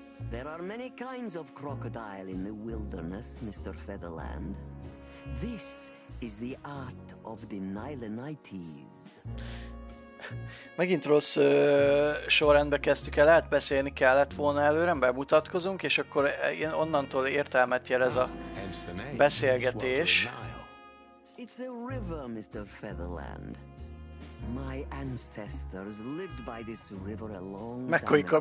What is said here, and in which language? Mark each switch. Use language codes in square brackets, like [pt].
[en] There are many kinds of crocodile in the wilderness, Mr. Featherland. This is the art of the Nilenites. [hu] Megint rossz sorrendbe kezdtük el, lehet beszélni kellett volna előre, bemutatkozunk, és akkor onnantól értelmet nyer ez a beszélgetés. [en] It's a river, Mr. Featherland. My ancestors lived by this river a long time ago.